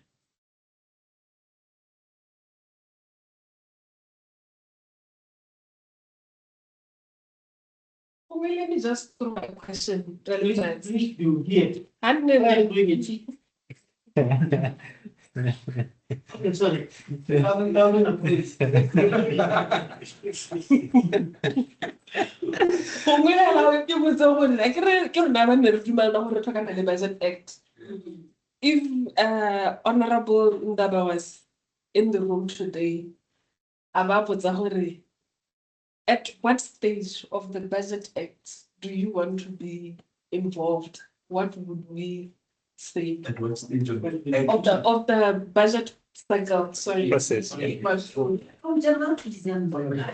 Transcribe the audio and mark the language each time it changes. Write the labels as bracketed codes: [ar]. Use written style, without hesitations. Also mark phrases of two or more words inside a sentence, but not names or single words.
[en] Well, let me just throw a question relevant. Please do here. I'm Why are never you doing it? Okay, sorry. I'm gonna put it. [tn] gongwe hela ke botse gore ke rona ba ne re dumelana gore re tlhokana le [en] budget act. If Honorable Ndaba was in the room today, [tn] a ba botsa gore [en] at what stage of the budget act do you want to be involved? What would we say? At what stage of Of the budget cycle, sorry. Process, yeah. From January to December.